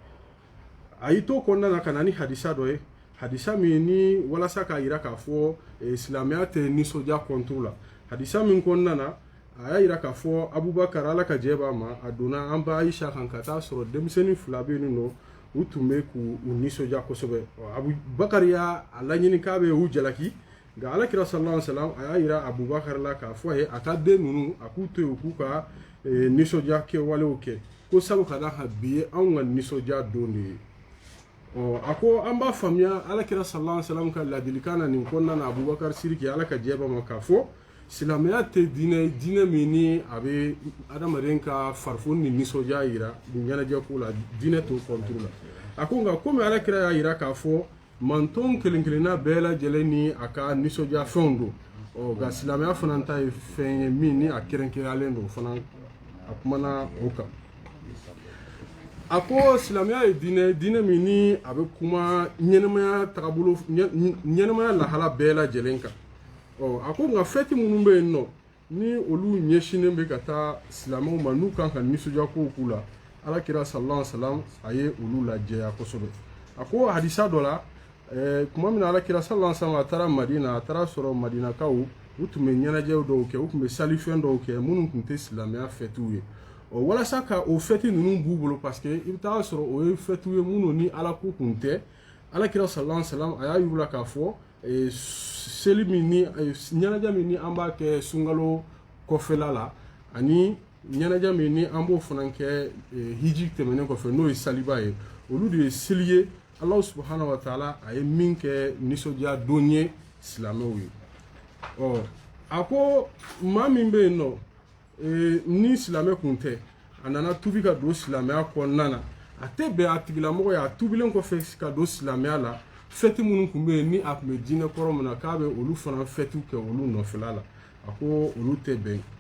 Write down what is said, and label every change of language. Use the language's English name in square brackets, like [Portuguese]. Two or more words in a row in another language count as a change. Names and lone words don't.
[Bambara] a y'i to kɔnɔna na ka na ni hadisa dɔ ye hadisa min ni walasa k'a yira k'a fɔ silamɛya tɛ nisɔndiya kɔnturu la hadisa min kɔnɔna na a y'a yira k'a fɔ Abubakar Ala ka jɛ b'a ma a donna an ba Ayisa kan ka taa sɔrɔ denmisɛnnin fila bɛ yen nɔ u tun bɛ k'u nisɔndiya kosɛbɛ Abubakar y'a laɲini k'a bɛ u jalaki nka alakira [Arabic] صلى الله عليه وسلم [Bambara] a y'a yira Abubakar la k'a fɔ a ye a ka den ninnu a k'u to yen k'u ka nisɔndiya kɛwalew kɛ ko sabu ka d'a kan bi ye anw ka nisɔndiya don de ye a ko an b'a faamuya alakira [Arabic] صلى الله عليه وسلم [Bambara] ka ladilikan na nin kɔnɔna na Abubakar siriki Ala ka jɛ b'a ma k'a fɔ silamɛya tɛ diinɛ min ni a bɛ adamaden ka farifoni ni nisɔndiya yira nin ɲɛnajɛ ko la diinɛ t'o kɔnturu la a ko nka komi alakira y'a yira k'a fɔ manton kelen kelenna bɛɛ lajɛlen ni a ka nisɔndiya fɛnw don nka silamɛya fana ta ye fɛn ye min ni a kɛrɛnkɛrɛnyalen don fana a kumana o kan a ko silamɛya ye diinɛ min ni a bɛ kuma ɲɛnɛmaya tagabolo ɲɛnɛmaya lahala bɛɛ lajɛlen kan a ko nka fɛti minnu bɛ yen nɔ ni olu ɲɛsinnen bɛ ka taa silamɛw ma n'u kan ka nisɔndiya kow k'u la alakira [Arabic] صلى الله عليه وسلم [Bambara] a ye olu lajɛya kosɛbɛ a ko hadisa dɔ la kuma min na alakira [Arabic] صلى الله عليه وسلم [Bambara] a taara Madina a taara sɔrɔ Madinakaw u tun bɛ ɲɛnajɛw dɔw kɛ u tun bɛ salifɛn dɔw kɛ minnu tun tɛ silamɛya fɛtiw ye walasa ka o fɛti ninnu b'u bolo [French] parce que [Bambara] i bɛ taa sɔrɔ o ye fɛtiw ye minnu ni ala ko kun tɛ alakira [Arabic] صلى الله عليه وسلم [Bambara] a y'a yir'u la k'a fɔ seli min ni ɲɛnajɛ min ni an b'a kɛ sunkalo kɔfɛla la ani ɲɛnajɛ min ni an b'o fana kɛ hiji tɛmɛnen kɔfɛ n'o ye saliba ye olu de ye seli ye Ala [Arabic] سبحانه وتعالى [Bambara] a ye min kɛ nisɔndiya don ye silamɛw ye a ko maa min bɛ yen nɔ ni silamɛ kun tɛ a nana tubi ka don silamɛya kɔnɔna na a tɛ bɛn a tigilamɔgɔ ye a tubilen kɔfɛ ka don silamɛya la fɛti minnu tun bɛ yen ni a tun bɛ diinɛ kɔrɔ min na k'a bɛ olu fana fɛtiw kɛ olu nɔfɛla la a ko olu tɛ bɛn